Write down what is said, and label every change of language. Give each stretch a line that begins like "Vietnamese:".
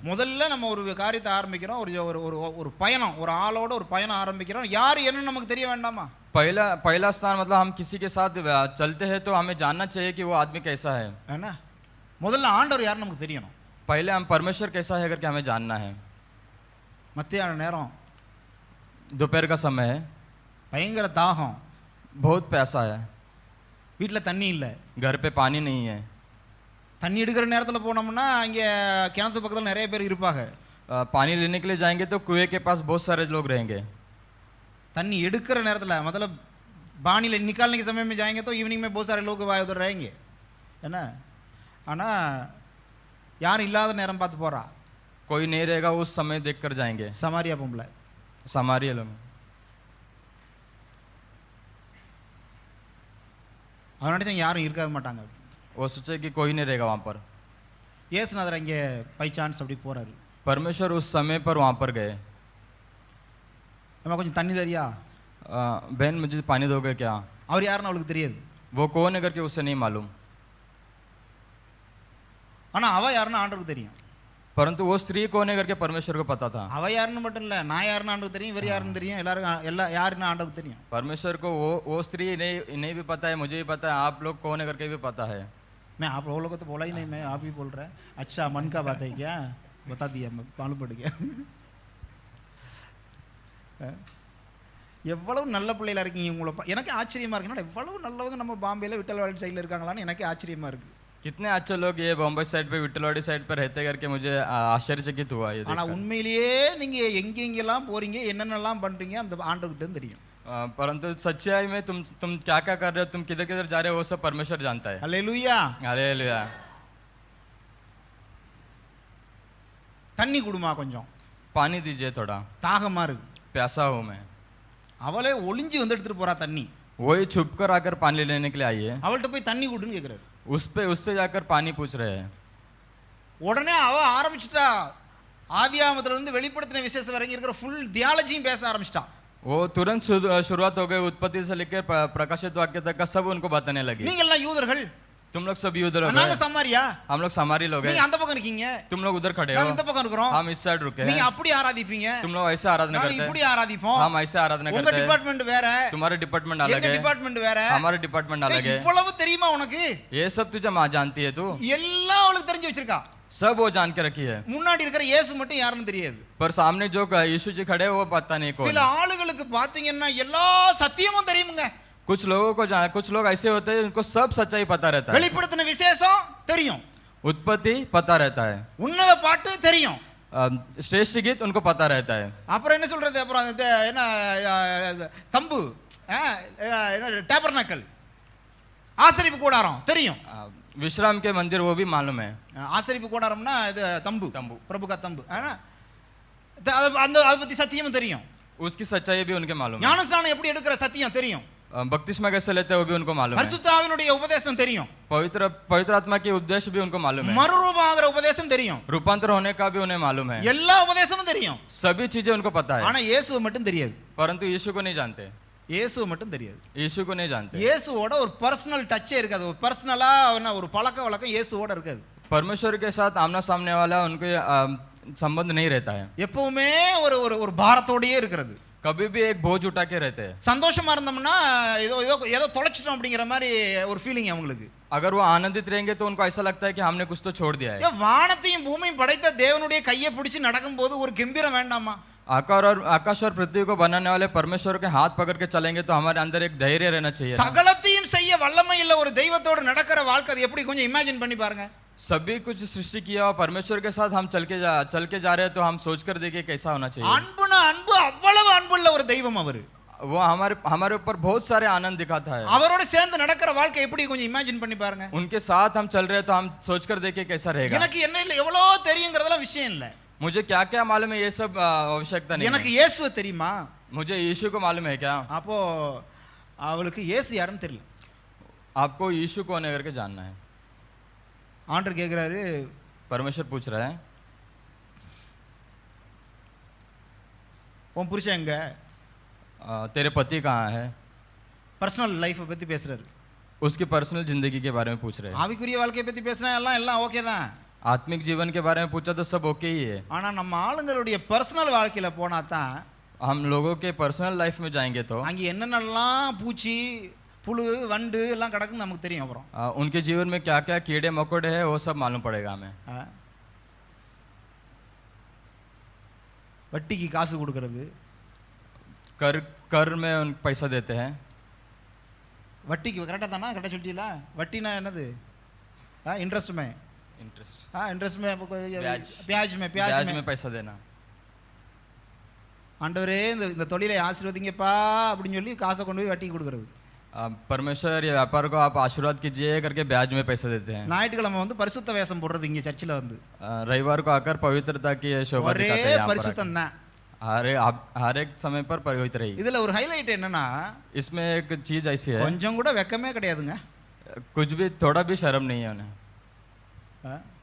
Tamil: முதல்ல நம்ம ஒரு காரியத்தை ஆரம்பிக்கிறோம், ஒரு ஒரு ஒரு ஒரு பயணம், ஒரு ஆளோட ஒரு பயணம் ஆரம்பிக்கிறோம். யார் என்ன நமக்கு தெரிய வேண்டாமா?
Hindi: पहला स्थान मतलब हम किसी के साथ चलते हैं तो हमें जानना चाहिए कि वो आदमी कैसा है।
Tamil: என்ன முதல்ல ஆண்டவர் யார் நமக்கு தெரியணும்.
Hindi: पहले हम परमेश्वर कैसा है करके हमें जानना है।
Tamil: மத்தியான நேரம்,
Hindi: दोपहर का समय है,
Tamil: பயங்கர தாகம்,
Hindi: बहुत प्यासा है,
Tamil: வீட்டில் தண்ணி இல்லை.
Hindi: घर पे पानी नहीं है।
Tamil: தண்ணி எடுக்கிற நேரத்தில் போனோம்னா இங்கே கிணத்து பக்கத்தில் நிறைய பேர் இருப்பாங்க.
Hindi: पानी लेने के लिए जाएंगे तो कुएं के पास बहुत सारे लोग रहेंगे।
Tamil: तन्नी எடுக்கிற நேரத்தில்
Hindi: मतलब पानी निकालने के समय में जाएंगे तो इवनिंग में बहुत सारे लोग उधर रहेंगे, है ना?
Tamil: ஆனால் யாரும் இல்லாத நேரம் பார்த்து போகிறா.
Hindi: कोई नहीं रहेगा उस समय देख कर जाएंगे।
Tamil: சமாரியா பொம்பளை,
Hindi: समारिया लोग
Tamil: அவன் நினச்சாங்க யாரும் இருக்க மாட்டாங்க.
Hindi: वो सोचे कि कोई नहीं रहेगा वहाँ पर।
Tamil: இயேசுநாதர் அங்கே பை சான்ஸ் அப்படி போகிறாரு.
Hindi: परमेश्वर उस समय पर वहाँ पर गए।
Tamil: நம்ம கொஞ்சம் தண்ணி தரியா?
Hindi: बहन मुझे पानी दोगे क्या?
Tamil: அவர் யாருன்னு அவளுக்கு தெரியாது.
Hindi: वो कौन है करके उसे नहीं मालूम।
Tamil: ஆனால் அவள் யாருன்னு ஆண்டவருக்கு தெரியும்.
Hindi: परंतु वो स्त्री कौन है करके परमेश्वर को पता था।
Tamil: அவள் யாருன்னு மட்டும் இல்லை, நான் யாருன்னு ஆண்டவருக்கு தெரியும், இவர் யாருன்னு தெரியும், எல்லாரும் யாருன்னு ஆண்டவருக்கு தெரியும்.
Hindi: परमेश्वर को वो स्त्री नहीं भी पता है, मुझे भी पता है, आप लोग कौन है करके भी पता है। मैं आप लोगों को तो बोला ही नहीं, मैं आप ही बोल रहा है. अच्छा मन का बात है क्या? बता दिया, मालूम पड़ गया.
Tamil: எவ்வளவு நல்ல பிள்ளைகளா இருக்கீங்க. உங்களை எனக்கு ஆச்சரியமா இருக்கு. எவ்வளவு நல்லவங்க நம்ம பாம்பேல விட்டல்வாடி சைடில் இருக்காங்களான்னு எனக்கு ஆச்சரியமா இருக்கு.
Hindi: कितने अच्छे लोग ये बॉम्बे साइड पे विट्ठलवाड़ी साइड पे रहते करके मुझे आश्चर्यचकित हुआ ये
Tamil: ஆனா
Hindi: देखकर।
Tamil: உண்மையிலேயே நீங்க எங்கெங்கெல்லாம் போறீங்க, என்னென்னலாம் பண்றீங்க, அந்த ஆண்டவருக்கு தான் தெரியும்.
Hindi: परंतु सच्चाई में तुम क्या क्या कर रहे हो, तुम किधर किधर जा रहे हो, वो सब परमेश्वर जानता है।
Tamil: அல்லேலூயா.
Hindi: हालेलुया।
Tamil: தண்ணி குடுமா கொஞ்சம்,
Hindi: पानी दीजिए थोड़ा,
Tamil: தாகமா இருக்கு.
Hindi: प्यासा हूँ मैं।
Tamil: அவளே ஒளிஞ்சு வந்து எடுத்துட்டு போறா தண்ணி.
Hindi: वही छुप कर आकर पानी लेने के लिए आई है।
Tamil: அவள்கிட்ட போய் தண்ணி குடுன்னு கேக்குறாரு.
Hindi: उससे जाकर पानी पूछ रहे हैं।
Tamil: உடனே அவ ஆரம்பிச்சிட்டா, ஆதியாகமத்துல இருந்து வெளிப்படுத்தின விசேஷம் வரைக்கும் இருக்கிற ஃபுல் தியாலஜியும் பேச ஆரம்பிச்சிட்டா.
Hindi: वो तुरंत शुरुआत हो गई, उत्पत्ति से लेकर प्रकाशित वाक्य तक का सब उनको बताने लगी।
Tamil: நீங்க எல்லாம் யூதர்கள்,
Hindi: तुम लोग सब यूदर हो
Tamil: நாங்க
Hindi: गए,
Tamil: சமாரியா,
Hindi: हम लोग समारी लोग
Tamil: நீங்க
Hindi: हैं,
Tamil: அந்த பக்கம் இருக்கீங்க,
Hindi: तुम लोग उधर खड़े हो,
Tamil: நாங்க இந்த பக்கம் இருக்கிறோம்.
Hindi: हम इस साइड रुके
Tamil: நீங்க
Hindi: हैं,
Tamil: அப்படி ஆராதிப்பீங்க,
Hindi: तुम लोग ऐसे आराधना
Tamil: நாங்க
Hindi: करते
Tamil: இப்படி
Hindi: हैं,
Tamil: ஆராதிப்போம்.
Hindi: हम ऐसे आराधना
Tamil: உங்க
Hindi: करते हैं,
Tamil: டிபார்ட்மெண்ட் வேற,
Hindi: तुम्हारे डिपार्टमेंट
Tamil: எங்க
Hindi: अलग है,
Tamil: டிபார்ட்மெண்ட் வேற.
Hindi: हमारे डिपार्टमेंट अलग है।
Tamil: இவ்வளவு தெரியுமா உனக்கு?
Hindi: ये सब तुझे माँ जानती है, तू
Tamil: எல்லாம் அவளுக்கு தெரிஞ்சு வச்சிருக்கா.
Hindi: सब वो जान के रखी है,
Tamil: முன்னாடி இருக்கிற இயேசு மட்டும் யாருன்னு தெரியாது.
Hindi: पर सामने जो यीशु जी खड़े हैं, वो पता नहीं कौन
Tamil: சில
Hindi: है।
Tamil: ஆளுகளுக்கு பாத்தீங்கன்னா எல்லா சத்தியமும் தெரியுமுங்க.
Hindi: कुछ लोगों को कुछ लोग ऐसे होते हैं उनको सब सच्चाई पता रहता है,
Tamil: வெளிப்படுத்தின விசேஷம் தெரியும்,
Hindi: उत्पत्ति पता रहता है,
Tamil: உன்னத பாட்டு தெரியும்.
Hindi: श्रेष्ठ गीत उनको पता रहता है।
Tamil: அப்புறம் என்ன சொல்றது? அப்புறம் அந்த என்ன தம்பு, என்ன டேபர்னக்கல், ஆசரிப்பு கூடாரம் தெரியும்.
Hindi: विश्राम के मंदिर वो भी मालूम है।
Tamil: ஆசரிப்பு கூடாரம்னா இது தம்பு, தம்பு. பிரபு கா தம்பு. அந்த அதை பத்தி சத்தியமும் தெரியும்.
Hindi: उसकी सच्चाई भी उनके मालूम है।
Tamil: ஞானஸ்நானம் எப்படி எடுக்கிற சத்தியம் தெரியும்.
Hindi: बपतिस्मा कैसे लेते हैं वो भी उनको मालूम है।
Tamil: பரிசுத்த ஆவியினுடைய உபதேசம் தெரியும்.
Hindi: पवित्र आत्मा के उद्देश्य भी उनको मालूम है।
Tamil: மறுரூபமாகிற உபதேசம் தெரியும்.
Hindi: रूपांतर होने का भी उन्हें मालूम है।
Tamil: எல்லா உபதேசமும் தெரியும்.
Hindi: सभी चीजें उनको पता है,
Tamil: ஆனா இயேசுவை மட்டும் தெரியாது.
Hindi: परंतु यीशु को नहीं जानते।
Tamil: இயேசுவை மட்டும் தெரியாது.
Hindi: यीशु को नहीं जानते।
Tamil: இயேசுவோட ஒரு பர்சனல் டச்சே இருக்காது. ஒரு பர்சனலா ஒரு பழக்க வழக்கம் இயேசுவோட இருக்காது.
Hindi: परमेश्वर के साथ आमना सामने वाला उनके संबंध नहीं रहता है।
Tamil: எப்பவுமே ஒரு ஒரு பாரத்தோடயே இருக்கிறது.
Hindi: कभी भी एक बोझ उठा के रहते हैं।
Tamil: சந்தோஷமா இருந்தோம்னா ஏதோ ஏதோ ஏதோ தொலைச்சிட்டோம் அப்படிங்கிற மாதிரி ஒரு ஃபீலிங் அவங்களுக்கு.
Hindi: अगर वो आनंदित रहेंगे तो उनको ऐसा लगता है कि हमने कुछ तो छोड़ दिया है।
Tamil: வானத்தையும் பூமியும் படைத்த தேவனுடைய கையை பிடிச்சு நடக்கும்போது ஒரு கம்பீரம் வேண்டாமா?
Hindi: आकाश और पृथ्वी को बनाने वाले परमेश्वर के हाथ पकड़ के चलेंगे तो हमारे अंदर एक धैर्य रहना चाहिए।
Tamil: சகலத்தையும் செய்ய வல்லமை இல்ல ஒரு தெய்வத்தோடு நடக்கிற வாழ்க்கை அது எப்படி கொஞ்சம் இமேஜின் பண்ணி பாருங்க.
Hindi: सभी कुछ सृष्टि किया और परमेश्वर के साथ हम चल के जा रहे हैं तो हम सोच कर देखिए कैसा होना चाहिए।
Tamil: அன்புனா அன்பு, அவ்வளவு அன்புள்ள ஒரு தெய்வம் அவரு.
Hindi: वो हमारे ऊपर बहुत सारे आनंद दिखाता है।
Tamil: அவரோட சேர்ந்து நடக்கிற வாழ்க்கை எப்படி கொஞ்சம் இமேஜின் பண்ணி பாருங்க.
Hindi: उनके साथ हम चल रहे हैं तो हम सोच कर देखिए कैसा रहेगा।
Tamil: எனக்கு என்ன இல்ல எவ்வளோ தெரியுங்கிறதெல்லாம் விஷயம் இல்ல.
Hindi: मुझे क्या क्या मालूम है ये सब आवश्यकता नहीं
Tamil: எனக்கு
Hindi: है।
Tamil: இயேசுவை தெரியுமா?
Hindi: मुझे यीशु को मालूम है क्या?
Tamil: அப்போ அவளுக்கு இயேசு யாருன்னு தெரியல.
Hindi: आपको यीशु कौन है करके जानना है।
Tamil: ஆண்டவர் கேக்குறாரு,
Hindi: परमेश्वर पूछ रहा है
Tamil: உன் புருஷன் எங்க?
Hindi: तेरे पति कहाँ है।
Tamil: பர்சனல் லைஃபை பத்தி பேசுறாரு.
Hindi: उसकी पर्सनल जिंदगी के बारे में पूछ रहे हैं।
Tamil: ஆவிக்குரிய வாழ்க்கையை பத்தி பேசினா எல்லாம் ஓகே தான்.
Hindi: आत्मिक जीवन के बारे में पूछा तो सब ओके ही है।
Tamil: ஆனா நம்ம ஆளுங்களுடைய பர்சனல் வாழ்க்கையில போனா தான்
Hindi: हम लोगों के पर्सनल लाइफ में जाएंगे तो
Tamil: அங்க என்னென்னலாம் பூச்சி புழு வண்டு எல்லாம் கிடக்குன்னு நமக்கு தெரியும். அப்புறம்
Hindi: उनके जीवन में क्या क्या कीड़े मकोड़े हैं वो सब मालूम पड़ेगा हमें।
Tamil: வட்டிக்கு காசு கொடுக்கறது,
Hindi: कर कर में उन पैसा देते हैं।
Tamil: வட்டிக்கு கரெக்டாக தானா? கரெக்டாக சொல்லிட்டீங்களா? வட்டினா என்னது?
Hindi: इंटरेस्ट में, इंटरेस्ट, इंटरेस्ट में, ब्याज ब्याज में पैसा देना।
Tamil: ஆண்டவரே இந்த தொழிலை ஆசீர்வதிங்கப்பா அப்படின்னு சொல்லி காசை கொண்டு போய் வட்டிக்கு கொடுக்கறது.
Hindi: परमेश्वर ये व्यापार को आप आशीर्वाद कीजिए करके ब्याज में पैसा देते हैं।
Tamil: ஞாயிற்றுக்கிழமை வந்து பரிசுத்த வேஷம் போடுறது இங்க சர்ச்சில் வந்து
Hindi: रविवार को आकर पवित्रता की शोभा
Tamil: ஒரே
Hindi: दिखाते हैं यहाँ पर
Tamil: பரிசுத்தம் தான்.
Hindi: हर एक समय पर पवित्र ही।
Tamil: இதுல ஒரு ஹைலைட் என்னன்னா
Hindi: इसमें एक चीज ऐसी है,
Tamil: கொஞ்சம் கூட வெக்கமே கிடையாதுங்க.
Hindi: कुछ भी थोड़ा भी शर्म नहीं है उन्हें।